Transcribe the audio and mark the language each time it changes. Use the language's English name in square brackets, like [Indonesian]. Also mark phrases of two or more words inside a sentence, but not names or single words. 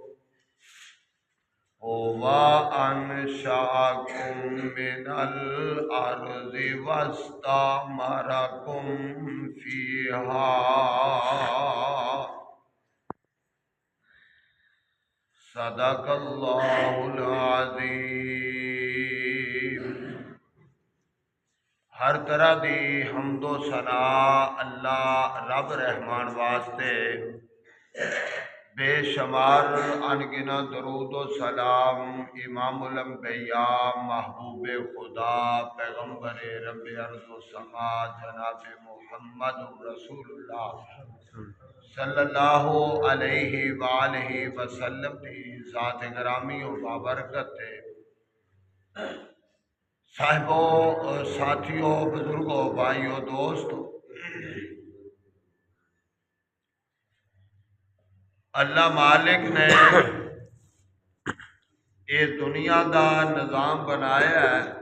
[Arabic] هو أنشأكم من الأرض واستعمركم فيها صدق الله العظيم. [Urdu] ہر طرح دی حمد و ثنا اللہ رب رحمان واسطے، بے شمار ان گنا درود و سلام امام الانبیاء محبوب خدا پیغمبر رب ارض و سما جناب محمد رسول اللہ [Arabic] صلى الله عليه وآله وسلم [Urdu] کی ذات گرامی و بابرکت صاحبو، ساتھیو، بزرگو، بھائیو، دوستو، اللہ مالک نے یہ دنیا کا نظام بنایا ہے